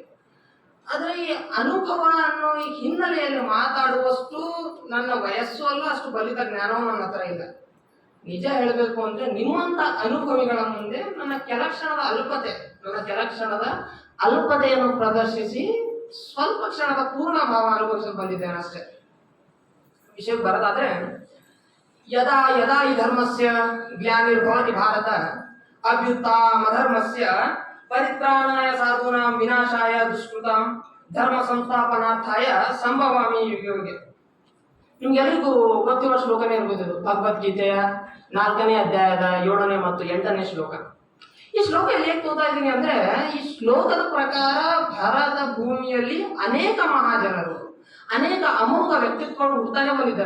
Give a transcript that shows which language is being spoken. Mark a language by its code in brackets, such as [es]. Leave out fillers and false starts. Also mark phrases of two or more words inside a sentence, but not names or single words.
[kn] ಆದರೆ ಈ ಅನುಭವ ಅನ್ನೋ ಈ ಹಿನ್ನೆಲೆಯಲ್ಲಿ ಮಾತಾಡುವಷ್ಟು ನನ್ನ ವಯಸ್ಸು ಅಲ್ಲ, ಅಷ್ಟು ಬಲಿತ ಜ್ಞಾನವೂ ನನ್ನ ಹತ್ರ ಇಲ್ಲ. ನಿಜ ಹೇಳಬೇಕು ಅಂದ್ರೆ ನಿಮ್ಮಂತ ಅನುಭವಿಗಳ ಮುಂದೆ ನನ್ನ ಕೆಲ ಕ್ಷಣದ ಅಲ್ಪತೆಯನ್ನು ಪ್ರದರ್ಶಿಸಿ ಸ್ವಲ್ಪ ಕ್ಷಣದ ಪೂರ್ಣ ಭಾವ ಅನುಭವಿಸಲು ಬಂದಿದ್ದೇನೆ ಅಷ್ಟೇ. ವಿಷಯಕ್ಕೆ ಬರೋದಾದ್ರೆ, [sa] ಯದಾ ಯದಾ ಈ ಧರ್ಮಸ್ಯ ಗ್ಲಾನಿರ್ಭವತಿ ಭಾರತ ಅಭ್ಯುತ್ಥಾನಧರ್ಮಸ್ಯ ಪರಿತ್ರಾಣಾಯ ಸಾಧೂನಾಂ ವಿನಾಶಾಯ ದುಷ್ಕೃತಾಂ ಧರ್ಮ ಸಂಸ್ಥಾಪನಾರ್ಥಾಯ ಸಂಭವಾಮಿ ಯುಗೆ ಯುಗೆ. [kn] ನಿಮ್ಗೆಲ್ಲರಿಗೂ ಗೊತ್ತಿರುವ ಶ್ಲೋಕನೇ ಇರ್ಬೋದು. ಭಗವದ್ಗೀತೆಯ 4ನೇ ಅಧ್ಯಾಯದ 7ನೇ ಮತ್ತು 8ನೇ ಶ್ಲೋಕ. ಈ ಶ್ಲೋಕ ಎಲ್ಲಿ ಓದ್ತಾ ಇದ್ದೀನಿ ಅಂದ್ರೆ, ಈ ಶ್ಲೋಕದ ಪ್ರಕಾರ ಭಾರತ ಭೂಮಿಯಲ್ಲಿ ಅನೇಕ ಮಹಾಜನರು, ಅನೇಕ ಅಮೋಘ ವ್ಯಕ್ತಿತ್ವಗಳು ಹುಡ್ತಾನೆ ಬಂದಿದ್ದಾರೆ.